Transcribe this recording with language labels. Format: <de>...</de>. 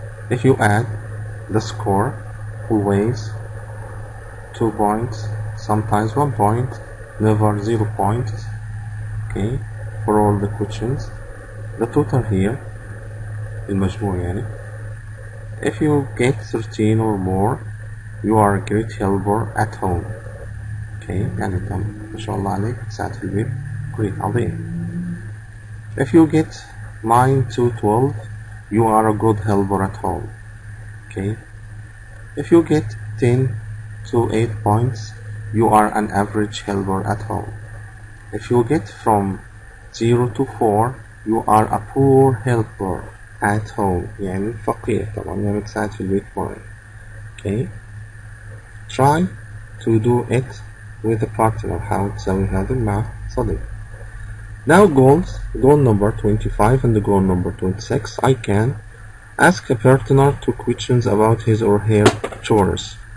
<en>If you add the score, always 2 points, sometimes 1 point, never 0 points. Okay, for all the questions. The total here, المجموع يعني. If you get 13 or more, you are a great helper at home.</en> <ar>Okay, يعني انت ما شاء الله عليك تساعد في البيت.</ar> <en>great عظيم. If you get 9 to 12, you are a good helper at home. Okay. If you get 10 to 8 points, you are an average helper at home. If you get from 0 to 4, you are a poor helper at home.</en> <ar>يعني فقير طبعا يعني تساعد في البيت معي.</ar> <en>Okay. Try to do it with a partner. حاول تسوي هذا مع صديق. Now goal number 25 and goal number 26. I can ask a partner 2 questions about his or her chores.</en>